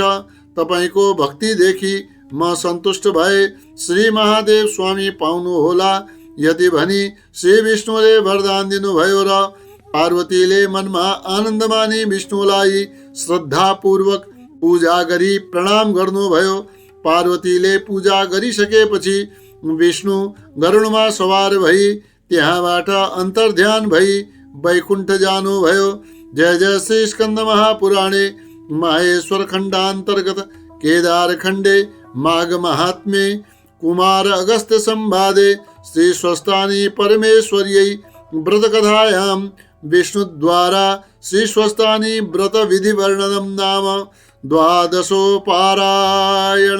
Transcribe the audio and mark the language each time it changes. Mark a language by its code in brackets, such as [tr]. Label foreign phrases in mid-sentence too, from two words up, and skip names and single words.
[ne] तपाईको भक्तिदेखि म सन्तुष्ट भए श्री महादेव स्वामी पाउनु होला यति भनी श्री विष्णुले वरदान दिनुभयो र पार्वतीले मनमा आनन्द मानी विष्णुलाई श्रद्धापूर्वक पूजा गरी प्रणाम गर्नुभयो। पार्वतीले पूजा गरिसकेपछि विष्णु गरुडमा सवार भई त्यहाँबाट अन्तर्ध्यान भई वैकुण्ठ जानुभयो। [sa] जय जय श्री स्कंद महापुराणे माहेश्वर खण्डान्तर्गत केदार खण्डे माघ महात्म्ये कुमार अगस्त्य संवादे श्री स्वस्थानी परमेश्वर्यै व्रत कथायां विष्णुद्वारा श्री स्वस्थानी व्रत विधि वर्णनम नाम 12पारायण।